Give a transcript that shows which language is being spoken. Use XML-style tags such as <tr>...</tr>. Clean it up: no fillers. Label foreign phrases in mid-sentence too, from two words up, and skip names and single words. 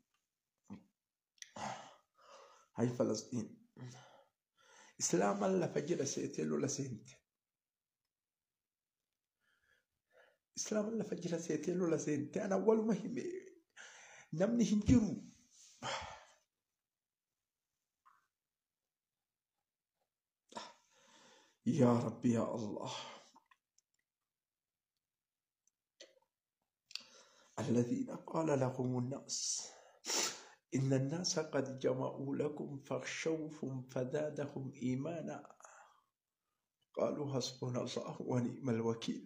<om>hay Falastiin islaaman lafa jira seetee lola seente. islaaman lafa jira seetee lola seente ana waluma hime namni hin jiru.</om> <ar>يا ربي يا الله الذين قال لهم الناس إن الناس قد جمعوا لكم فاخشوهم فزادهم إيمانا قالوا حسبنا الله ونعم الوكيل.</ar>